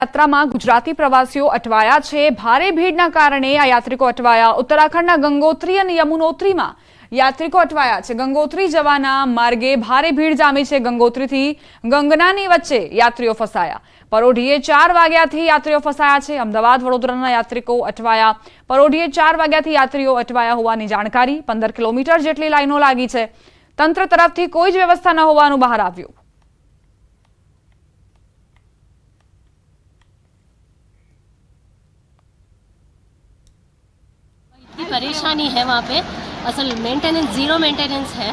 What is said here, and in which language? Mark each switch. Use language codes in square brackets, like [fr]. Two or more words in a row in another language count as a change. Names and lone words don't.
[gu] યાત્રામાં ગુજરાતી પ્રવાસીઓ અટવાયા છે। ભારે ભીડના કારણે આ યાત્રિકો અટવાયા। ઉત્તરાખંડના ગંગોત્રી અને યમુનોત્રીમાં યાત્રિકો અટવાયા છે। ગંગોત્રી જવાના માર્ગે ભારે ભીડ જામી છે। ગંગોત્રીથી ગંગનાની વચ્ચે યાત્રીઓ ફસાયા। પરોઢીએ 4 વાગ્યાથી યાત્રીઓ ફસાયા છે। અમદાવાદ વડોદરાના યાત્રિકો અટવાયા। પરોઢીએ 4 વાગ્યાથી યાત્રીઓ અટવાયા હોવાની જાણકારી। 15 કિલોમીટર જેટલી લાઇનો લાગી છે। તંત્ર તરફથી કોઈ જ વ્યવસ્થા ન હોવાનું બહાર આવ્યું। [hi] परेशानी है वहाँ पे, असल मेंटेनेंस [en] zero maintenance [hi] है।